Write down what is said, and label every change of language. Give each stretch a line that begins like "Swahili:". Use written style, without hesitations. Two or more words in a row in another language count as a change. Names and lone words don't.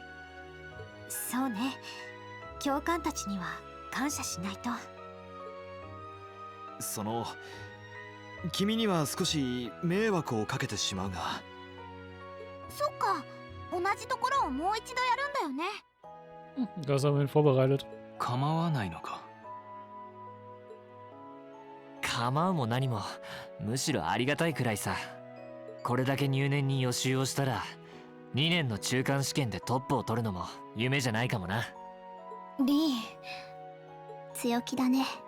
Japanese: そうね、教官たちには感謝しないと。君には少し迷惑をかけてしまうが。そっか、同じところをもう一度やるんだよね。
German: Das haben wir vorbereitet.
Japanese: 構わないのか。構うも何もむしろありがたいくらいさ。これだけ入念に予習をしたら2年の中間試験でトップを取るのも夢じゃないかもな。リー、強気だね。